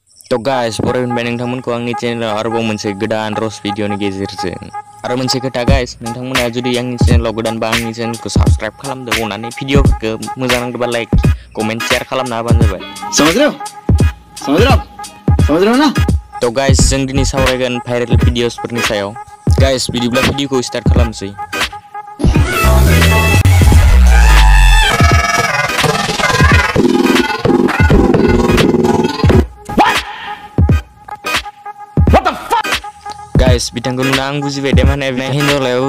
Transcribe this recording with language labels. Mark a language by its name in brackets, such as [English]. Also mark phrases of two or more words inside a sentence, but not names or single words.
[Bodo] तो गाइस बरायबाय नोंथांमोनखौ आंनि चेनेलाव आरोबाव मोनसे गोदान रस भिडिअनि गेजेरजों आरो मोनसे खोथा गाइस नोंथांमोना जुदि आंनि चेनेलाव गोदानबा आंनि चेनेलखौ साबस्क्राइब खालामदो अननानै भिडिअफोरखौ मोजां नांदोंबा लाइक कमेन्ट शेयार खालामना होबानो जाबाय [Hindi] समझ रहे हो ना [Bodo] तो गाइस जों दिनै सावरायगोन भाइरेल भिडिअसफोरनि सायाव गाइस बिदिब्ला भिडिअखौ स्टार्ट खालामसै गाइस बिथांखौ नुना आं बुजिबाय दे माने हिन्जावलायाव